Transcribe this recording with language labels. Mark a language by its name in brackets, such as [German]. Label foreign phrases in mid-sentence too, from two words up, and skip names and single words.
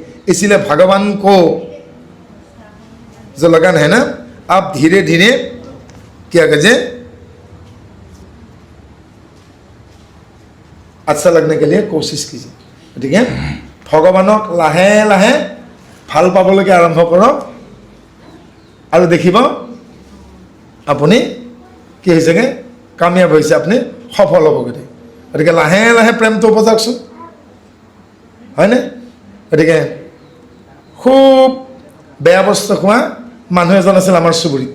[Hindi] इसीलिए भगवान को जो लगन है ना, आप धीरे धीरे क्या कीजिए, अच्छा लगने के लिए कोशिश कीजिए। ठीक है, [Assamese] ভগৱানক লাহে লাহে ভাল পাবলৈকে আৰম্ভ কৰক, আৰু দেখিব আপুনি কি হৈছেগে, কামিয়াব হৈছে, আপুনি সফল হ'ব। গতিকে লাহে লাহে প্ৰেমটো উপজাকচোন, হয়নে? গতিকে খুব বেয়া বস্তু খোৱা মানুহ এজন আছিল আমাৰ চুবুৰীত।